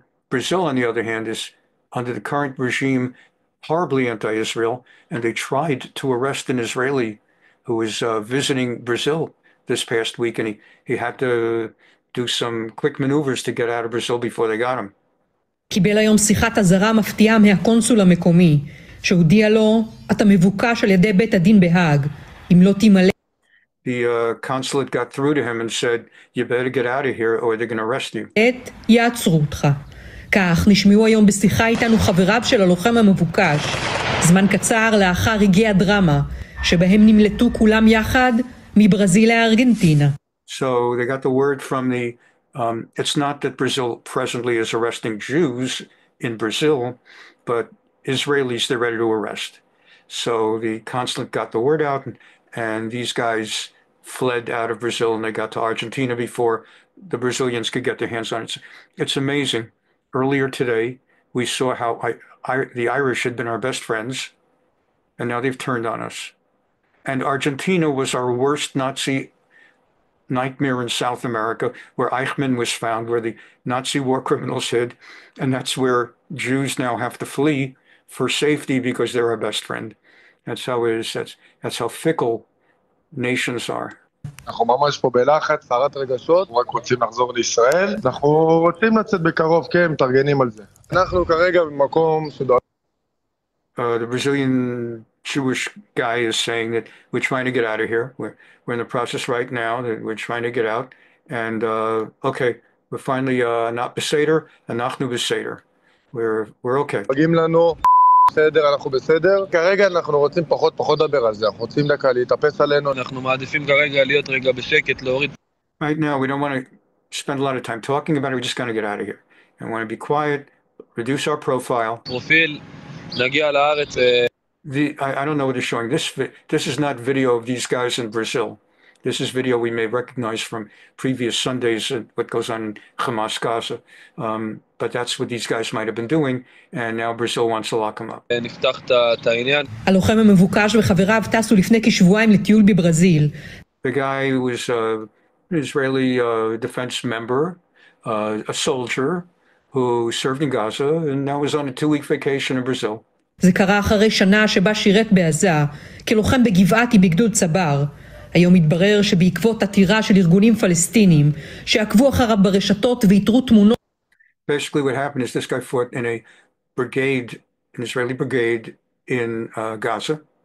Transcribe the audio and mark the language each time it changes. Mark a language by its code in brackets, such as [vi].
[en] Brazil, on the other hand, is under the current regime horribly anti-Israel, and they tried to arrest an Israeli who was visiting Brazil this past week, and he had to do some quick maneuvers to get out of Brazil before they got him. [he] קיבל היום שיחת אזהרה מפתיעה מהקונסול המקומי, שהודיע לו, אתה מבוקש על ידי בית הדין בהאג, אם לא תמלא. [en] The consulate got through to him and said, you better get out of here or they're going to arrest you. [he] יעצרו אותך. כך נשמעו היום בשיחה איתנו חבריו של הלוחם המבוקש, זמן קצר לאחר הגיעה דרמה, שבהם נמלטו כולם יחד מברזיל לארגנטינה. [en] So they got the word from the, it's not that Brazil presently is arresting Jews in Brazil, but Israelis they're ready to arrest. So the consulate got the word out, and these guys fled out of Brazil, and they got to Argentina before the Brazilians could get their hands on it. It's amazing earlier today, we saw how the Irish had been our best friends, and now they've turned on us. And Argentina was our worst Nazi nightmare in South America, where Eichmann was found, where the Nazi war criminals hid, and that's where Jews now have to flee for safety because they're our best friend. That's how it is. That's how fickle nations are. [he] אנחנו ממש פה בלחץ, סערת רגשות, רק רוצים לחזור לישראל. אנחנו רוצים לצאת בקרוב, כן, מתארגנים על זה. אנחנו כרגע במקום שדואג... [en] The Brazilian Jewish guy is saying that we're trying to get out of here. We're in the process right now that we're trying to get out. And okay, we're finally not [he] בסדר, אנחנו בסדר. [en] We're okay. [he] מגיעים לנו, בסדר, אנחנו בסדר. כרגע אנחנו רוצים פחות לדבר על זה. אנחנו רוצים דקה להתאפס עלינו. אנחנו מעדיפים כרגע להיות רגע בשקט, להוריד. [en] Right now, we don't want to spend a lot of time talking about it. We're just going to get out of here. And want to be quiet, reduce our profile. [he] פרופיל, נגיע לארץ. [en] I don't know what it's showing. This is not video of these guys in Brazil. This is video we may recognize from previous Sundays and what goes on in Hamas Gaza. But that's what these guys might have been doing, and now Brazil wants to lock them up. [he] נפתח את העניין. הלוחם המבוקש וחבריו טסו לפני כשבועיים לטיול בברזיל. [en] The guy was an Israeli defense member, a soldier who served in Gaza, and now is on a 2-week vacation in Brazil. [he] זה קרה אחרי שנה שבה שירת בעזה, כלוחם בגבעתי בגדוד צבר. היום מתברר שבעקבות עתירה של ארגונים פלסטינים, שעקבו אחריו ברשתות ויתרו תמונות. [en] Basically what happened is this guy fought in a brigade, an Israeli brigade in Gaza.